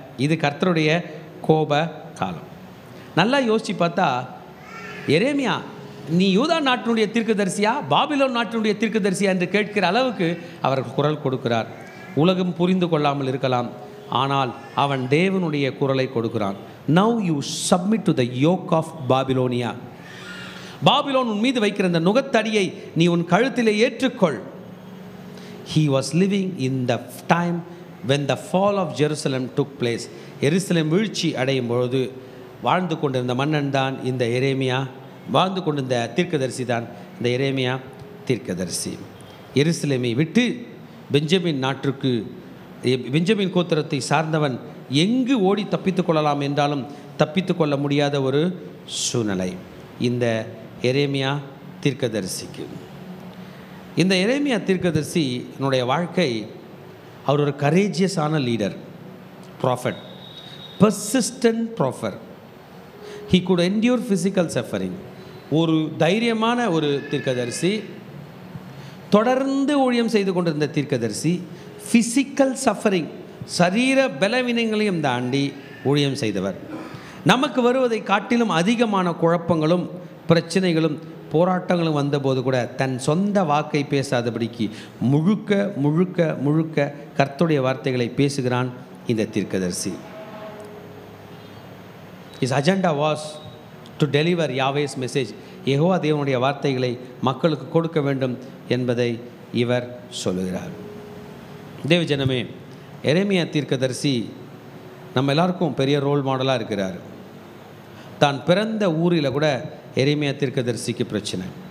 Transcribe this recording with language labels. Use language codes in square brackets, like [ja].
[ta] இது கர்த்தருடைய கோப காலம். நல்லா யோசித்து பார்த்தா, எரேமியா நீ யூதா நாட்டினுடைய தீர்க்கதரிசியா, பாபிலோன் நாட்டினுடைய தீர்க்கதரிசியா என்று கேட்கிற அளவுக்கு அவர் குரல் கொடுக்கிறார். உலகம் புரிந்து கொள்ளாமல் இருக்கலாம், ஆனால் அவன் தேவனுடைய குரலை கொடுக்கிறான். [en] Now you submit to the yoke of Babylonia. [ta] Babylon உன் மீது வைக்கிற இந்த நுகத்தடியை நீ உன் கழுத்திலே ஏற்றுக்கொள். [en] He was living in the time when the fall of Jerusalem took place. [ta] எருசலேம் வீழ்ச்சி அடையும் பொழுது வாழ்ந்து கொண்டிருந்த மன்னன் தான் இந்த எரேமியா, வாழ்ந்து கொண்டிருந்த தீர்க்கதரிசி தான் இந்த எரேமியா தீர்க்கதரிசி. எருசலேமை விட்டு பெஞ்சமின் நாட்டுக்கு, பெஞ்சமின் கோத்திரத்தை சார்ந்தவன் எங்கு ஓடி தப்பித்து கொள்ளலாம் என்றாலும் தப்பித்து கொள்ள முடியாத ஒரு சூழ்நிலை இந்த எரேமியா தீர்க்கதரிசிக்கு. இந்த எரேமியா தீர்க்கதரிசி என்னுடைய வாழ்க்கை, அவர் ஒரு [en] கரேஜியஸான leader, prophet, persistent prophet. He could endure physical suffering. [ta] ஒரு தைரியமான ஒரு தீர்க்கதரிசி, தொடர்ந்து ஊழியம் செய்து கொண்டிருந்த தீர்க்கதரிசி, [en] physical suffering, [ta] சரீர பலவீனங்களையும் தாண்டி ஊழியம் செய்தவர். நமக்கு வருவதை காட்டிலும் அதிகமான குழப்பங்களும் பிரச்சனைகளும் போராட்டங்களும் வந்தபோது கூட தன் சொந்த வாக்கை பேசாதபடிக்கு முழுக்க முழுக்க முழுக்க கர்த்தருடைய வார்த்தைகளை பேசுகிறான் இந்த தீர்க்கதரிசி. [en] His agenda was to deliver Yahweh's message. [ta] Jehovah தேவனுடைய வார்த்தைகளை மக்களுக்கு கொடுக்க வேண்டும் என்பதை இவர் சொல்லுகிறார். தேவ ஜனமே, எரேமியா தீர்க்கதரிசி நம்ம எல்லாருக்கும் பெரிய ரோல் மாடலாக இருக்கிறார். தான் பிறந்த ஊரில் கூட எரேமியா தீர்க்கதரிசிக்கு பிரச்சனை.